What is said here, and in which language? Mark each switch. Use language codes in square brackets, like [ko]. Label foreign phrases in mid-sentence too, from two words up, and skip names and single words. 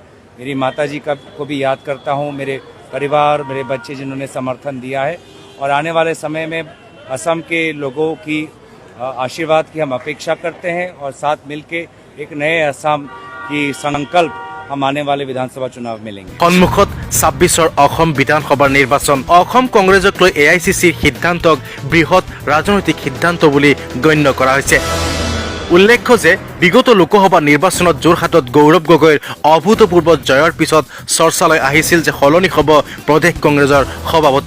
[hi] मेरी माताजी को भी याद करता हूं, मेरे परिवार, मेरे बच्चे जिन्होंने समर्थन दिया है। और आने वाले समय में असम के लोगों की आशीर्वाद की हम अपेक्षा करते हैं और साथ मिलके एक नए असम की संकल्प हम आने वाले विधानसभा चुनाव में लेंगे। [as] সন্মুখত 26ৰ অসম বিধানসভাৰ নিৰ্বাচন। অসম কংগ্ৰেছক লৈ AICCৰ সিদ্ধান্তক বৃহৎ ৰাজনৈতিক সিদ্ধান্ত বুলি গণ্য কৰা হৈছে। উল্লেখ্য যে বিগত লোকসভা নিৰ্বাচনত যোৰহাটত গৌৰৱ গগৈৰ অভূতপূৰ্ব জয়ৰ পিছত চৰ্চালৈ আহিছিল যে সলনি হ'ব প্ৰদেশ কংগ্ৰেছৰ সভাপতি।